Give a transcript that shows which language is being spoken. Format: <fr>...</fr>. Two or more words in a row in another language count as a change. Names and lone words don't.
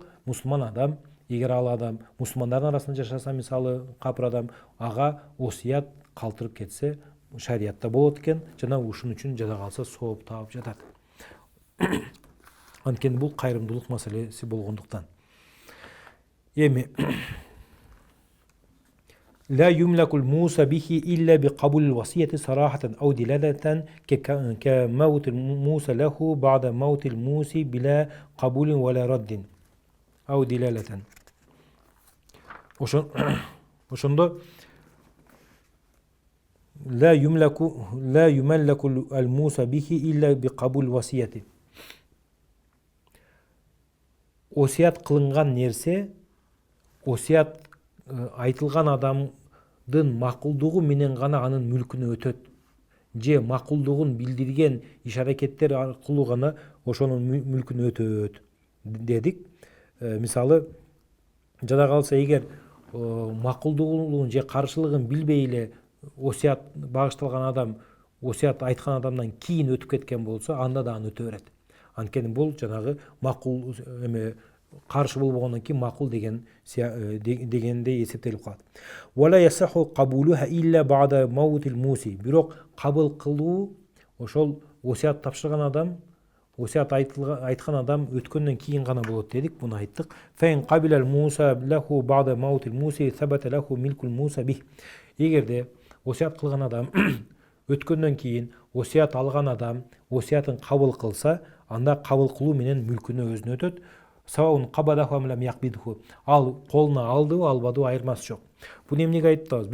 <ky>Мусулман адам, эгер ал адам мусулмандардын арасында жашаса, мисалы капыр адам, ага осият калтырып кетсе, шариатта болот экен, жана ушун үчүн жада калса сооп таап жатат. Анткени бул кайрымдуулук маселеси болгондуктан.</ky> <ar>Эми لا يملك الموصى به إلا بقبول الوصية صراحة أو دلالة كموت الموصى له بعد موت الموصي بلا قبول ولا رد أو دلالة. ошондо لا يملك الموصى به إلا بقبول الوصية.</ar> <ky>Осият кылынган нерсе, осият айтылган адамдын макулдугу менен гана анын мүлкүнө өтөт. Же макулдугун билдирген иш-аракеттер аркылуу гана ошонун мүлкүнө өтөт дедик. Мисалы, жада калса эгер макулдугун же каршылыгын билбей эле осият багышталган адам осият айткан адамдан кийин өтүп кеткен болсо, анда да аны өтө берет. Анткени бул жанагы макул каршы болбогондон кийин макул дегенде эсептелип калат.</ky> <ar>ولا يصح قبولها إلا بعد موت الموصي.</ar> <ky>Бирок кабыл кылуу ошол осият тапшырган адам, осият айткан адам өткөндөн кийин гана болот дедик, буну айттык.</ky> <ar>فإن قبل الموصى له بعد موت الموصي ثبت له ملك الموصى به.</ar> <ky>Эгерде осият кылган адам өткөндөн кийин осият алган адам осиятын кабыл кылса, анда кабыл кылуу менен мүлкүнө өзүнө өтөт.</ky> <ar>سواء قبضه أم لم يقبضه.</ar> <ky>Ал колуна алдыбы, албадыбы айырмасы жок. Буну эмнеге айтабыз?</ky>